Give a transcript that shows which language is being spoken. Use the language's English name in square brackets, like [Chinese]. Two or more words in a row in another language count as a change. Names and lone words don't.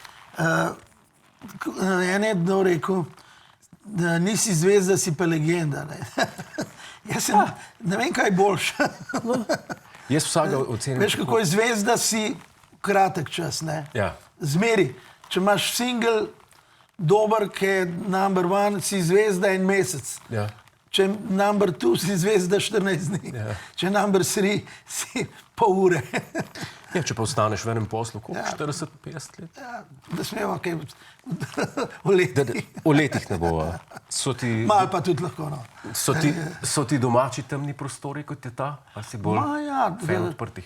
[Slovenian] En je kdo rekel, da nisi zvezda, si pa legenda. Ne? Jaz sem, ne vem, kaj boljš. Jaz vsega ocenim... Veš, kako je zvezda, si kratek čas, ne? Ja. Zmeri. Če imaš single dober, ki je [English] number one, [Slovenian] si zvezda en mesec. Ja. [English] Če number two, [Slovenian] si zvezda 14 dni. Ja. [English] Če number three, [Slovenian] si pol ure. Ja, če pa ostaneš v enem poslu, koliko? 40-50 let? Ja, da smemo kaj v letih. V letih ne bo. Malo pa tudi lahko, no. So ti domači temni prostori, kot je ta? Ali si bolj fan odprtih?